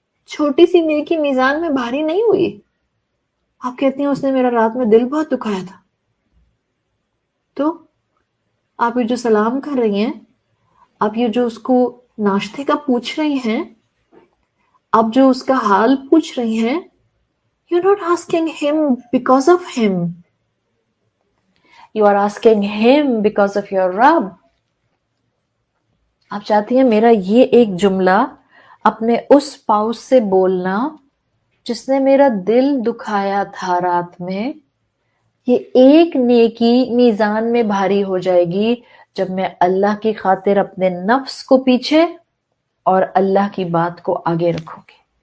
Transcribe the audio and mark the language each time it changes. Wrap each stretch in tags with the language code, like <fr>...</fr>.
<ur>چھوٹی سی نیکی میزان میں بھاری نہیں ہوئی. آپ کہتی ہیں اس نے میرا رات میں دل بہت دکھایا تھا. تو آپ یہ جو سلام کر رہی ہیں، آپ یہ جو اس کو ناشتے کا پوچھ رہی ہیں، آپ جو اس کا حال پوچھ رہی ہیں،</ur> <en>you're not asking him because of him. You are asking him because of your رب.</en> <ur>آپ چاہتی ہیں میرا یہ ایک جملہ اپنے اس پاؤس سے بولنا جس نے میرا دل دکھایا تھا رات میں، یہ ایک نیکی میزان میں بھاری ہو جائے گی جب میں اللہ کی خاطر اپنے نفس کو پیچھے اور اللہ کی بات کو آگے رکھوں گی.</ur>